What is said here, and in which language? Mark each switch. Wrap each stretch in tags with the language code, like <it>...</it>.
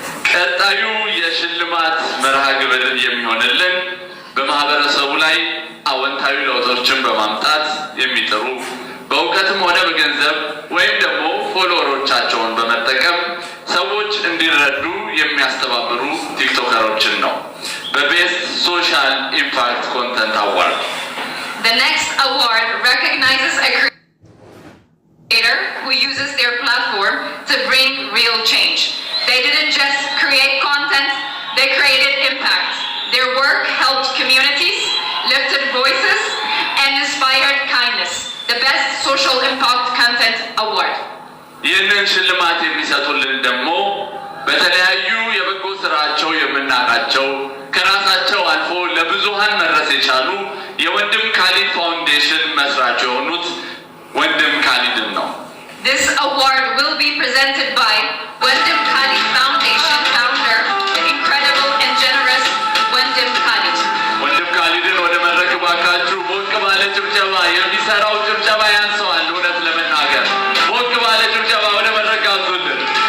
<am>ቀጣዩ የሽልማት መርሃ ግብር የሚሆንልን በማህበረሰቡ ላይ አወንታዊ ለውጦችን በማምጣት የሚጥሩ በእውቀትም ሆነ በገንዘብ ወይም ደግሞ ፎሎወሮቻቸውን በመጠቀም ሰዎች እንዲረዱ የሚያስተባብሩ ቲክቶከሮችን ነው። በቤስት ሶሻል ኢምፓክት ኮንተንት አዋርድ</am> <en>The next award recognizes a creator who uses their platform to bring real change. They didn't just create content, they created impact. Their work helped communities, lifted voices, and inspired kindness. The best social impact content award.</en> <am>ይህንን ሽልማት የሚሰጡልን ደግሞ በተለያዩ የበጎ ስራቸው የምናውቃቸው ከራሳቸው አልፎ ለብዙሃን መድረስ የቻሉ የወንድም ካሊድ ፋውንዴሽን መስራች የሆኑት ወንድም ካሊድን ነው።</am> <en>This award will be presented by Wendim Khalid Foundation founder, the incredible and generous Wendim Khalid.</en> <am>ወንድም ካሊድን ወደ መድረክ ባካችሁ ሞቅ ባለ ጭብጨባ። የሚሰራው ጭብጨባ ያንሰዋል። እውነት ለመናገር ሞቅ ባለ ጭብጨባ ወደ መድረክ አዙልን።</am>